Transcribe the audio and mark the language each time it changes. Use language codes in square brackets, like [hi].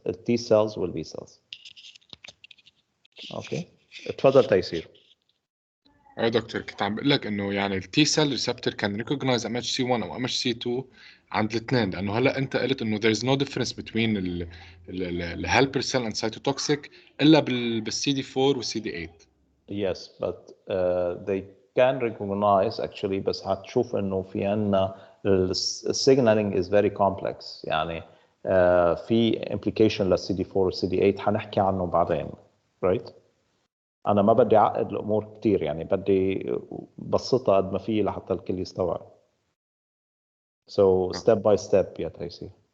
[ar] التي سيلز والبي سيلز. اوكي اتفضل تيسير. يا دكتور كنت عم بقول لك انه يعني التي سيل ريسبتور كان ريكوجنايز ام اتش سي 1 او ام اتش سي 2 عند الاثنين، لانه هلا انت قلت انه [en] there is no difference between [ar] الهيلبر سيل اند سايتوتوكسيك الا بالسي دي 4 والسي دي 8. [en] Yes, but they can recognize actually. [ar] بس هتشوف انه في عنا [en] signaling is very complex [ar] يعني. في implication للسي دي 4 والسي دي 8 حنحكي عنه بعدين. right؟ انا ما بدي اعقد الامور كثير يعني، بدي بسطها قد ما في لحتى الكل يستوعب. [en] So step by step يا تيسير.